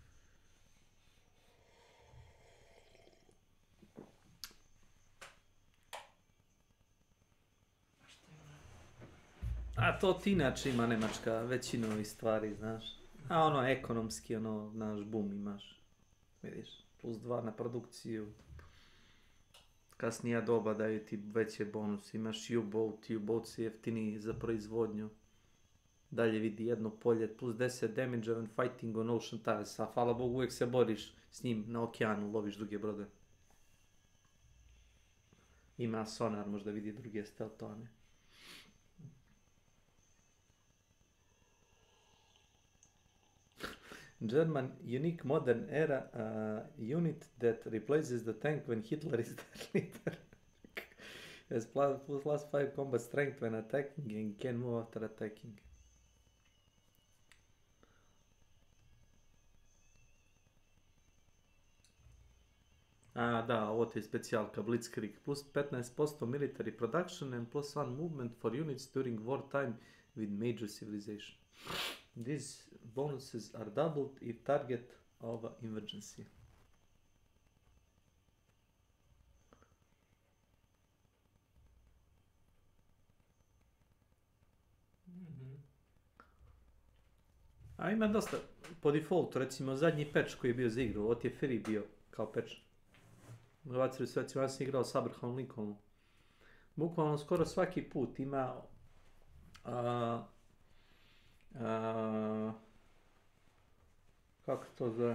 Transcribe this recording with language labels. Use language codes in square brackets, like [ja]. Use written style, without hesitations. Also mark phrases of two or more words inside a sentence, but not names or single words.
[sr] A to ti inače ima Nemačka većinu ovih stvari, znaš. A ono ekonomski, ono, znaš, boom imaš. Vidiš, +2 na produkciju. Kasnija doba daju ti veće bonuse. Imaš U-boat, U-boat si jeftiniji za proizvodnju. Dalje vidi jedno polje, [en] +10 damage when fighting on ocean tiles. [sr] A hvala Bogu uvijek se boriš s njim na okeanu, loviš druge brode. Ima sonar, možda vidi druge steltone. [en] German unique modern era unit that replaces the tank when Hitler is their leader. Has +5 combat strength when attacking and can move after attacking. [sr] A da, ovo ti je specijalka Blitzkrieg. [en] Plus 15% military production and +1 movement for units during wartime with major civilization. These bonuses are doubled if target of emergency. [sr] A ima dosta, po defaultu, recimo zadnji patch koji je bio za igru, ovo ti je free bio kao patch. Bacili su, recimo ja sam igrao s Abraham Lincolnom. Bukvalno skoro svaki put ima kako to zove?